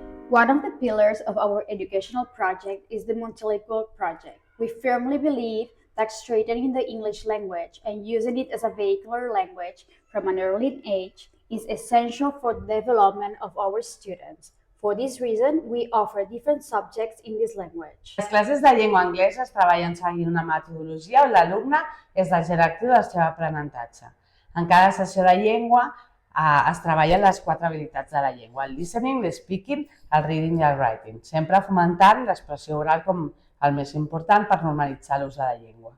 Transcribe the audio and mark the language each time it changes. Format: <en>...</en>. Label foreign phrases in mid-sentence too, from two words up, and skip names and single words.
<en>One of the pillars of our educational project is the Multilingual Project. We firmly believe that strengthening the English language and using it as a vehicular language from an early age is essential for the development of our students. For this reason, we offer different subjects in this language.</en> <ca>Les classes de llengua anglesa es treballen seguint una metodologia on l'alumne és el directiu del seu aprenentatge. En cada sessió de llengua es treballen les 4 habilitats de la llengua, el listening, el speaking, el reading i el writing, sempre fomentant l'expressió oral com el més important per normalitzar l'ús de la llengua.</ca>